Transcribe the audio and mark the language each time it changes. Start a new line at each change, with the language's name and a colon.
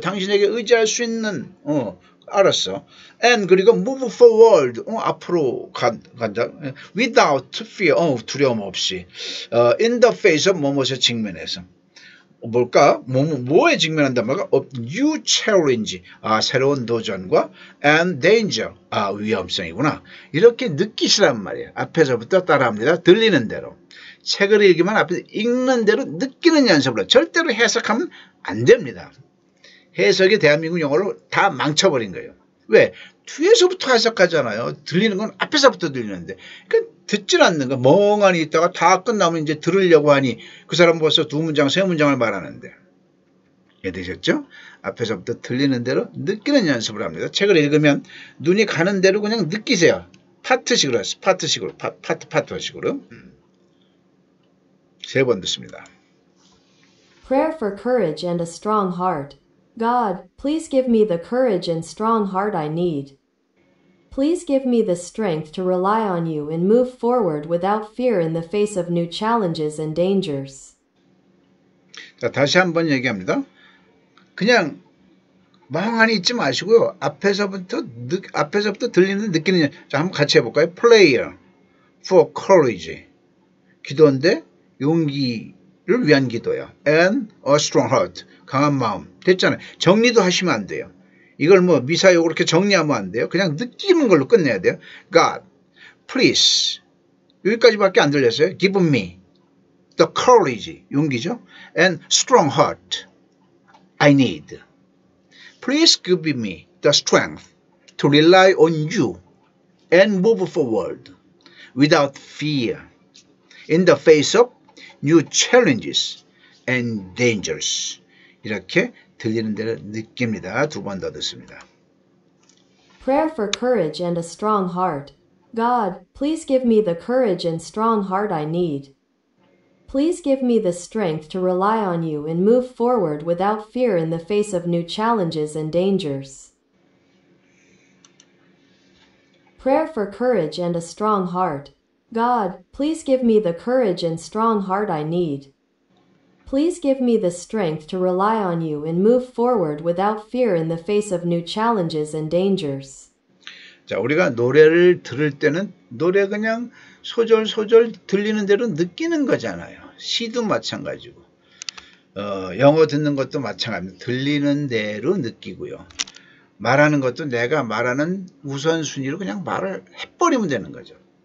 Korean: 당신에게 의지할 수 있는 알았어.
English: And 그리고 move forward.
Korean: 앞으로 간다.
English: Without fear.
Korean: 두려움 없이.
English: In the face of
Korean: 뭐뭐에 직면해서. 뭘까? 뭐에 직면한단 말이야?
English: New challenge.
Korean: 새로운 도전과
English: and danger.
Korean: 위험성이구나. 이렇게 느끼시란 말이에요. 앞에서부터 따라합니다. 들리는 대로. 책을 읽으면 앞에서 읽는 대로 느끼는 연습으로. 절대로 해석하면 안 됩니다. 해석이 대한민국 영어를 다 망쳐버린 거예요. 왜? 뒤에서부터 해석하잖아요. 들리는 건 앞에서부터 들리는데. 그러니까 듣질 않는 거. 멍하니 있다가 다 끝나면 이제 들으려고 하니 그 사람 벌써 2문장, 3문장을 말하는데. 이해되셨죠? 앞에서부터 들리는 대로 느끼는 연습을 합니다. 책을 읽으면 눈이 가는 대로 그냥 느끼세요. 파트식으로, 파트식으로. 세 번 듣습니다.
English: Prayer for courage and a strong heart. God, please give me the courage and strong heart I need. Please give me the strength to rely on you and move forward without fear in the face of new challenges and dangers.
Korean: 자, 다시 한번 얘기합니다. 그냥 멍하니 있지 마시고요. 앞에서부터 들리는 느끼는. 자, 한번 같이 해볼까요?
English: Prayer for courage.
Korean: 기도인데 용기를 위한 기도요.
English: And a strong heart.
Korean: 강한 마음. 됐잖아요. 정리도 하시면 안 돼요. 이걸 뭐 미사역으로 이렇게 정리하면 안 돼요. 그냥 느끼는 걸로 끝내야 돼요.
English: God, please.
Korean: 여기까지밖에 안 들렸어요.
English: Give me the courage.
Korean: 용기죠.
English: And strong heart. I need. Please give me the strength to rely on you and move forward without fear in the face of new challenges and dangers.
Korean: 이렇게 들리는 대로 느낍니다. 두 번 더 듣습니다.
English: Prayer for courage and a strong heart. God, please give me the courage and strong heart I need. Please give me the strength to rely on you and move forward without fear in the face of new challenges and dangers. Prayer for courage and a strong heart. God, please give me the courage and strong heart I need. Please give me the strength to rely on you and move forward without fear in the face of new challenges and dangers.
Korean: 자, 우리가 노래를 들을 때는 노래 그냥 소절 들리는 대로 느끼는 거잖아요. 시도 마찬가지고 영어 듣는 것도 마찬가지입니다. 들리는 대로 느끼고요. 말하는 것도 내가 말하는 우선순위로 그냥 말을 해버리면 되는 거죠.